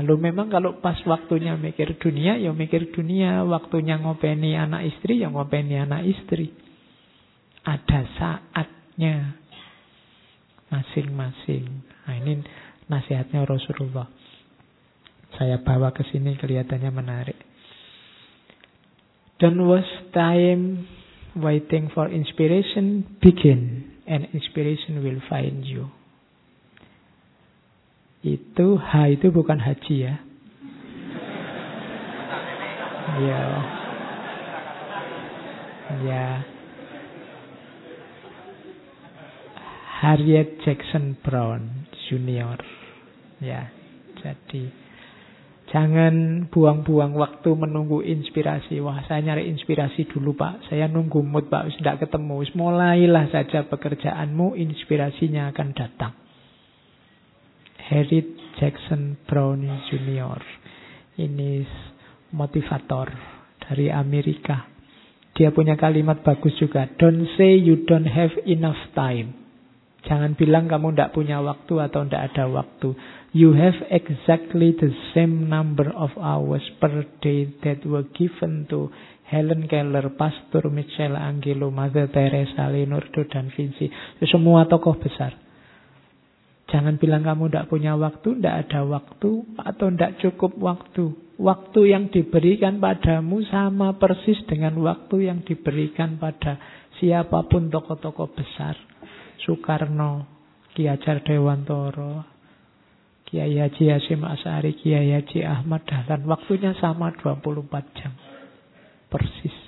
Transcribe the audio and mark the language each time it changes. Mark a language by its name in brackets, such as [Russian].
[Indonesian] Loh, memang kalau pas waktunya mikir dunia, ya mikir dunia. Waktunya ngopeni anak istri, ya ngopeni anak istri. Ada saatnya masing-masing. Nah, ini nasihatnya Rasulullah. Saya bawa ke sini, kelihatannya menarik. [English] Don't waste time waiting for inspiration. Begin, and inspiration will find you. [Indonesian] Itu H itu bukan haji ya. Ya. Ya. Harriet Jackson Brown Junior. Ya. Jadi jangan buang-buang waktu menunggu inspirasi. Wah, saya nyari inspirasi dulu, Pak. Saya nunggu mood, Pak. Tidak ketemu. Mulailah saja pekerjaanmu, inspirasinya akan datang. Harriet Jackson Brown Jr. Ini motivator dari Amerika. Dia punya kalimat bagus juga. [English] Don't say you don't have enough time. [Indonesian] Jangan bilang kamu tidak punya waktu atau tidak ada waktu. [English] You have exactly the same number of hours per day that were given to Helen Keller, Pastor Michelangelo, Mother Teresa, Leonardo da Vinci. [Indonesian] Semua tokoh besar. Jangan bilang kamu tidak punya waktu, tidak ada waktu, atau tidak cukup waktu. Waktu yang diberikan padamu sama persis dengan waktu yang diberikan pada siapapun tokoh-tokoh besar. Soekarno, Ki Hadjar Dewantoro, Kiai Haji Hasyim Asy'ari, Kiai Haji Ahmad Dahlan, waktunya sama 24 jam. Persis.